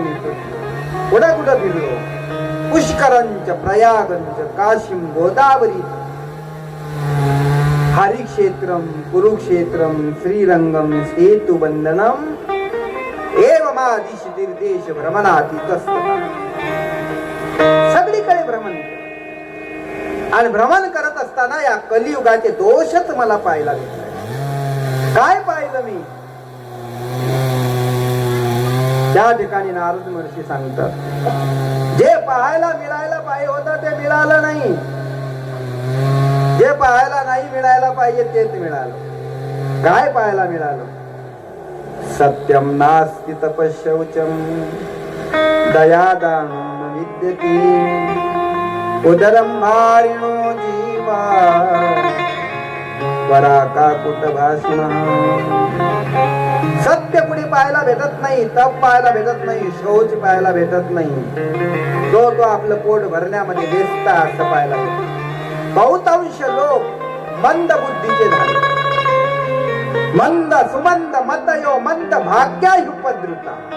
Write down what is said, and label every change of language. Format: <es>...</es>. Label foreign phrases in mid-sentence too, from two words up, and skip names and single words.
<mr>मी कुठं कुठं फिरलो?</mr> <sa>पुष्करंच, प्रयागंच, काशीम, गोदावरी, हरिक्षेत्रम, कुरुक्षेत्रम, श्रीरंगम, सेतुबंधनम एवमादिश तीर्थेश भ्रमणातीतस्त.</sa> <mr>सगळीकडे भ्रमण आणि भ्रमण करत असताना या कलियुगाचे दोषच मला पाहायला भेटले. काय पाहिलं मी? त्या ठिकाणी नारद महर्षी सांगतात, जे पाहायला मिळायला पाहिजे होतं ते मिळालं नाही, जे पाहायला नाही मिळायला पाहिजे तेच मिळालं. काय पाहायला मिळालं?</mr> <sa>सत्यम नास्ति तपशौचम दयादानं विद्यते उदरं भारिणो जीवा वराकाकुटभाषिणः.</sa> <mr>सत्य कुणी पाहायला भेटत नाही, तप पाहायला भेटत नाही, शौच पाहायला भेटत नाही. तो आपलं पोट भरण्यामध्ये व्यस्त असं पाहायला भेटत. बहुतांश लोक मंद बुद्धीचे झाले.</mr> <sa>मंद सुमंद मतयो मंद भाग्यायुपद्रुता.</sa>